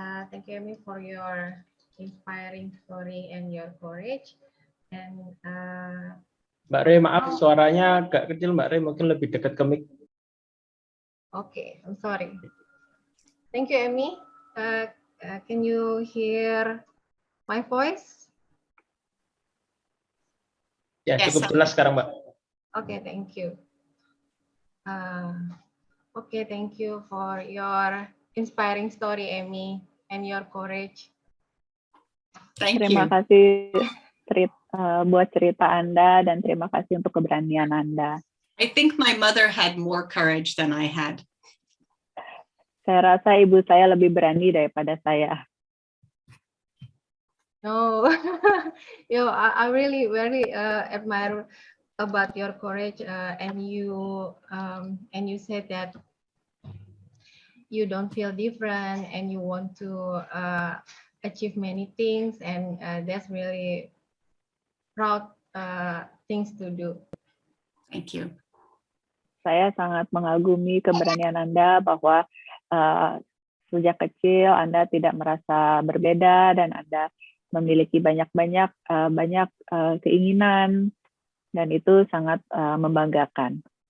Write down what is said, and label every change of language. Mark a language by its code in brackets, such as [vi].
[en] Thank you, Amy, for your inspiring story and your courage. And [id] Mbak Re, maaf suaranya agak kecil, Mbak Re, mungkin lebih dekat ke mic. [en] Okay, I'm sorry. Thank you, Amy. Can you hear my voice? [id] Ya, cukup jelas sekarang, Mbak. [en] Okay, thank you. Okay, thank you for your inspiring story, Amy, and your courage. [id] Terima kasih buat cerita Anda dan terima kasih untuk keberanian Anda. [en] I think my mother had more courage than I had. [id] Saya rasa ibu saya lebih berani daripada saya. [en] No, I really admire about your courage, and you said that you don't feel different and you want to achieve many things, and that's really proud things to do. Thank you. [id] Saya sangat mengagumi keberanian Anda bahwa sejak kecil Anda tidak merasa berbeda dan Anda memiliki banyak keinginan dan itu sangat membanggakan.